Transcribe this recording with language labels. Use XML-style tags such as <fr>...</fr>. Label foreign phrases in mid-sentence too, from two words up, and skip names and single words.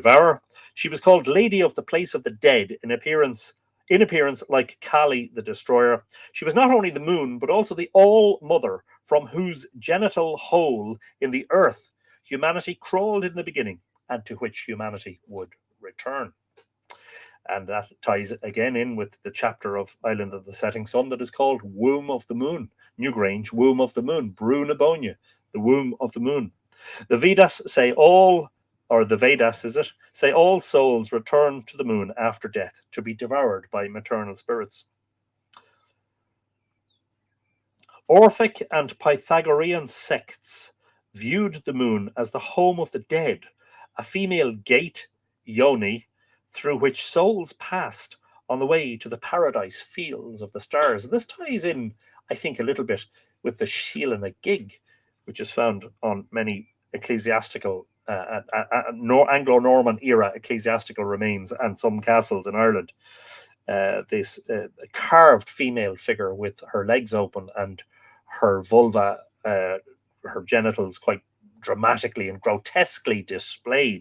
<en>She was called Lady of the Place of the Dead in appearance In appearance like Kali the Destroyer, she was not only the moon, but also the All-Mother, from whose genital hole in the earth humanity crawled in the beginning, and to which humanity would return. And that ties again in with the chapter of Island of the Setting Sun that is called Womb of the Moon. Newgrange, Womb of the Moon. Brú na Bóinne, the Womb of the Moon. The Vedas say all, or the Vedas is it, say all souls return to the moon after death to be devoured by maternal spirits. Orphic and Pythagorean sects viewed the moon as the home of the dead, a female gate, yoni, through which souls passed on the way to the paradise fields of the stars. And this ties in, I think, a little bit with the Síle na gig, which is found on many ecclesiastical, Anglo-Norman era ecclesiastical remains and some castles in Ireland. This carved female figure with her legs open and her vulva, her genitals quite dramatically and grotesquely displayed.</en>